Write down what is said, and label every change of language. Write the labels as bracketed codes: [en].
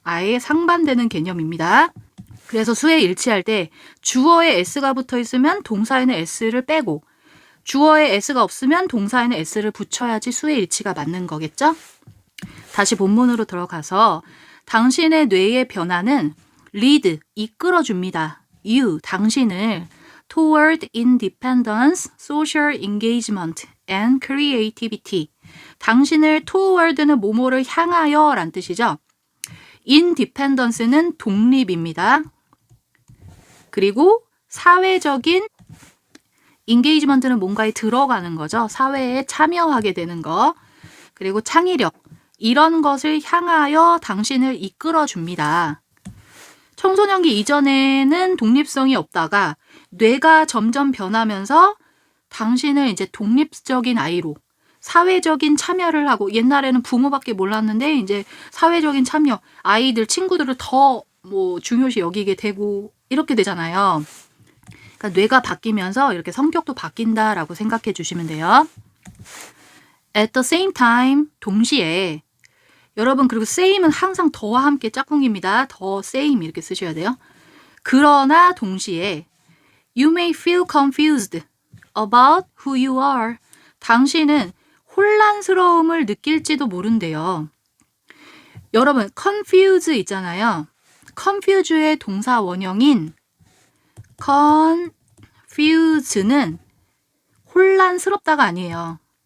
[ko] 아예 상반되는 개념입니다. 그래서 수에 일치할 때 주어에 S가 붙어 있으면 동사에는 S를 빼고 주어에 S가 없으면 동사에는 S를 붙여야지 수의 일치가 맞는 거겠죠? 다시 본문으로 들어가서 당신의 뇌의 변화는 lead, 이끌어줍니다. [en] you, [ko] 당신을 [en] toward independence, social engagement, and creativity. [ko] 당신을 toward는 뭐뭐를 향하여 란 뜻이죠. independence는 독립입니다. 그리고 사회적인 engagement는 뭔가에 들어가는 거죠. 사회에 참여하게 되는 거. 그리고 창의력. 이런 것을 향하여 당신을 이끌어줍니다. 청소년기 이전에는 독립성이 없다가 뇌가 점점 변하면서 당신을 이제 독립적인 아이로 사회적인 참여를 하고 옛날에는 부모밖에 몰랐는데 이제 사회적인 참여, 아이들, 친구들을 더 뭐 중요시 여기게 되고 이렇게 되잖아요. 그러니까 뇌가 바뀌면서 이렇게 성격도 바뀐다라고 생각해 주시면 돼요. [en] At the same time, [ko] 동시에 여러분 그리고 same은 항상 더와 함께 짝꿍입니다. 더 same 이렇게 쓰셔야 돼요. 그러나 동시에 [en] you may feel confused about who you are. [ko] 당신은 혼란스러움을 느낄지도 모른대요. 여러분 confuse 있잖아요. confuse의 동사 원형인 confuse는 혼란스럽다가 아니에요.